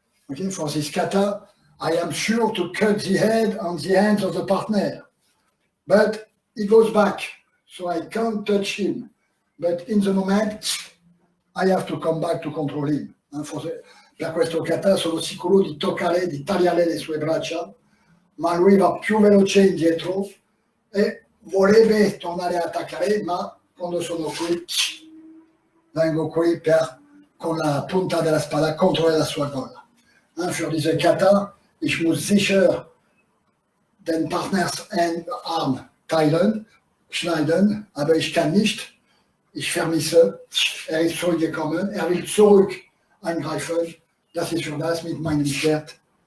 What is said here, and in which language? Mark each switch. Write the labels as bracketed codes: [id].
[en] Okay, for this kata, I am sure to cut the head on the hands of the partner. But he goes back, so I can't touch him. But in the moment, I have to come back to control him. [it] Per questo kata sono sicuro di toccare, di tagliare le sue braccia, ma lui va più veloce indietro e vorrebbe tornare a attaccare, ma quando sono qui, vengo qui con la punta della spada contro la sua gola. [de] Für diese Kata, ich muss sicher den Partners Arm teilen, schneiden, aber ich kann nicht. Ich vermisse, ist zurückgekommen, will zurück angreifen. Das ist für das mit meinem Schwert.